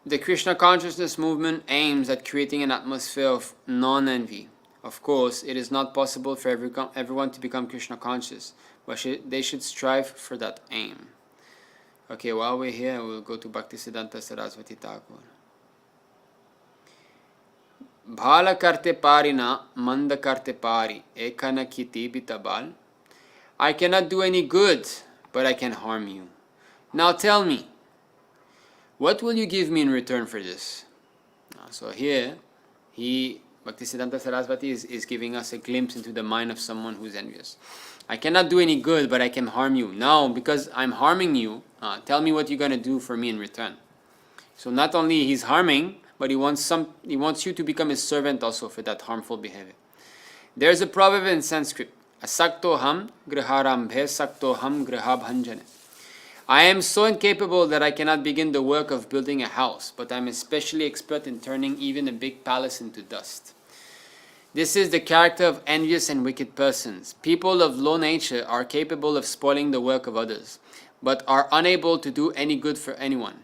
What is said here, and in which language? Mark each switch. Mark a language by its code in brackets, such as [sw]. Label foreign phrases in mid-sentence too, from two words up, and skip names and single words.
[en] The Krishna consciousness movement aims at creating an atmosphere of non-envy. Of course, it is not possible for everyone to become Krishna conscious, but they should strive for that aim. Okay, while we're here, we'll go to Bhaktisiddhanta Saraswati Thakur. [bn] ভালো করতে পারি না, মন্দ করতে পারি, এখন কী দিবি বল. [en] I cannot do any good, but I can harm you. Now tell me, what will you give me in return for this? So here, Bhaktisiddhanta Saraswati is giving us a glimpse into the mind of someone who's envious. I cannot do any good, but I can harm you. Now, because I'm harming you, tell me what you're going to do for me in return. So not only he's harming, but he wants you to become his servant also for that harmful behavior. There's a proverb in Sanskrit, [sa] असक्तोऽहं गृहारम्भे शक्तोऽहं गृहभञ्जने. [en] I am so incapable that I cannot begin the work of building a house, but I'm especially expert in turning even a big palace into dust. This is the character of envious and wicked persons. People of low nature are capable of spoiling the work of others, but are unable to do any good for anyone.